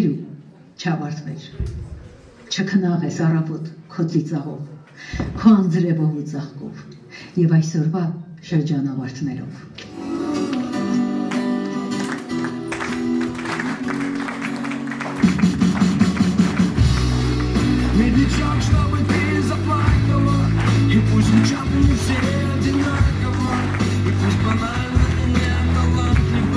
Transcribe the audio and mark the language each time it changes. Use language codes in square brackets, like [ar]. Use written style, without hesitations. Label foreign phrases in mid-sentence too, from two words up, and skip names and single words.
[hy] ու չավարտվեր, չքնաղես առավոտ քո ծիծաղով, քո անձրևով ու ծաղկով և այսօրվա շրջանավարտներով։ [ru] Медлячок, чтобы ты заплакала, и пусть звучат не все одинаково, и пусть банально и не талантливо.